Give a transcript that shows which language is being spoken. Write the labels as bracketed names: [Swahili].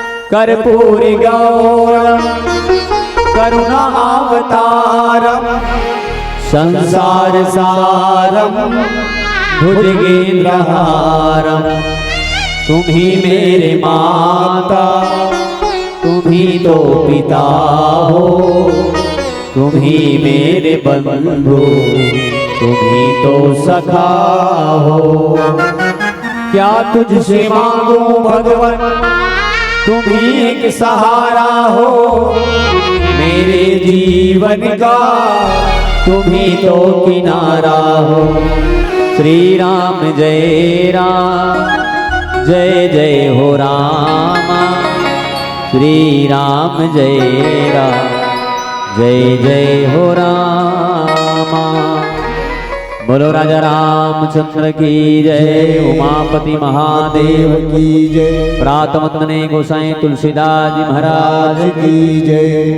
[Sanskrit] कर्पूर गौरम करुणा अवतारम, संसार सारम भुजगेंद्रहारम। [Hindi] तुम ही मेरे माता, तुम ही तो पिता हो, तुम ही मेरे बंधु, तुम्ही तो सखा हो। क्या तुझसे मांगू भगवन, तुम्ही एक सहारा हो मेरे जीवन का, तुम्ही तो किनारा हो। श्री राम जय राम, जय जय हो रामा। श्री राम जय राम, जय जय हो रामा। बोलो राजा रामचंद्र की जय, उमापति महादेव की जय, प्रातमतने गोसाई तुलसीदास जी महाराज की जय।